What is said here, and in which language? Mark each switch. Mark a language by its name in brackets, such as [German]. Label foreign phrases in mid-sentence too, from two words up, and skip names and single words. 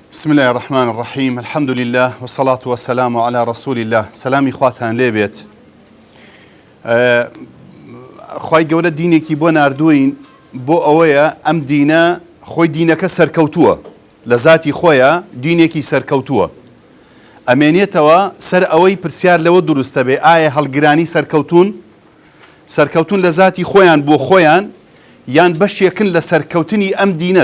[Arabic] بسم الله الرحمن الرحيم الحمد لله والصلاة والسلام على رسول الله [Central Kurdish] سلامي خواتان ليبيت خوای گەورە دینێکی بۆ ناردووین بۆ ئەوەیە ئەم دینە خۆی دینەکە سەرکەوتووە لە ذاتی خۆیە دینێکی سەرکەوتووە ئەمێنێتەوە سەر ئەوەی پرسیار لەوە دروستە بێ ئایا هەڵگرانی سەرکەوتون لە ذاتی خۆیان بۆ خۆیان یان بەشێکن لە سەرکەوتنی ئەم دینە